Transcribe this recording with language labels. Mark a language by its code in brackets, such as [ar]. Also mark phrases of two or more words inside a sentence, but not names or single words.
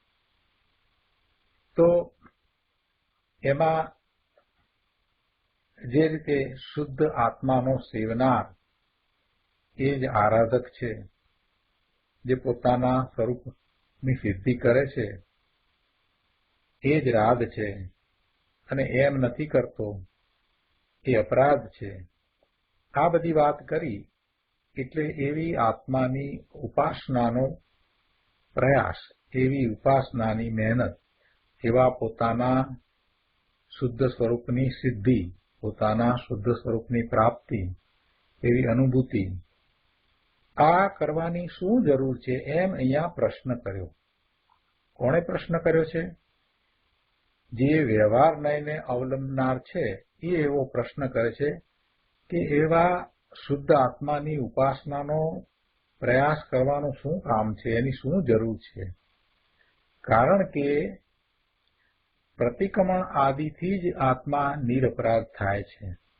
[gu] તો એમાં જે રીતે શુદ્ધ આત્માનો સેવનાર એ જ આરાધક છે, જે પોતાના સ્વરૂપની સિદ્ધિ કરે છે એ જ રાધ છે અને એમ નથી કરતો એ અપરાધ છે। આ બધી વાત કરી એટલે એવી આત્માની ઉપાસનાનો પ્રયાસ, એવી ઉપાસનાની મહેનત, એવા પોતાના શુદ્ધ સ્વરૂપની સિદ્ધિ, પોતાના શુદ્ધ સ્વરૂપની પ્રાપ્તિ, એવી અનુભૂતિ આ કરવાની શું જરૂર છે એમ અહીંયા પ્રશ્ન કર્યો। કોણે પ્રશ્ન કર્યો છે? જે વ્યવહાર નયને અવલંબનાર છે એ એવો પ્રશ્ન કરે છે કે એવા શુદ્ધ આત્માની ઉપાસનાનો પ્રયાસ કરવાનું શું કામ છે, એની શું જરૂર છે। કારણ કે પ્રતિક્રમણ આદિથી જ આત્મા નિરપરાધ થાય છે।